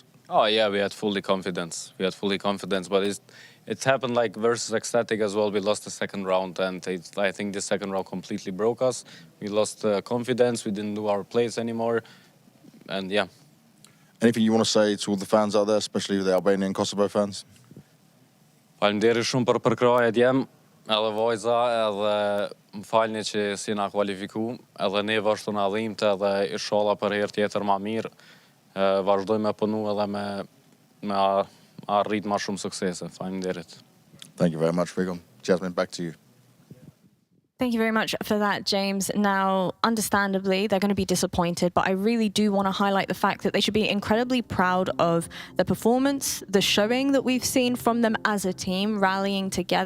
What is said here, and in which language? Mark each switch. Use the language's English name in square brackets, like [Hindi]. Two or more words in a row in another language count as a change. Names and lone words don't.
[English] Oh yeah, we had fully confidence. But it happened like versus Ecstatic as well. We lost the second round, and I think the second round completely broke us. We lost confidence. We didn't do our plays anymore, and yeah. Anything you want to say to all the fans out there, especially the Albanian Kosovo fans? [Albanian] Faleminderit shumë për përkrajet jem, edhe vojza, edhe më falni që si na kualifiku, edhe ne vazhdo na dhimbte, edhe inshallah për herë tjetër ma mirë, vazhdojmë me punu edhe me arrit ma shumë suksese. Faleminderit. [English] Thank you very much, Rigon. Jasmine, back to you. Thank you very much for that, James. Now, understandably, they're going to be disappointed, but I really do want to highlight the fact that they should be incredibly proud of the performance, the showing that we've seen from them as a team, rallying together.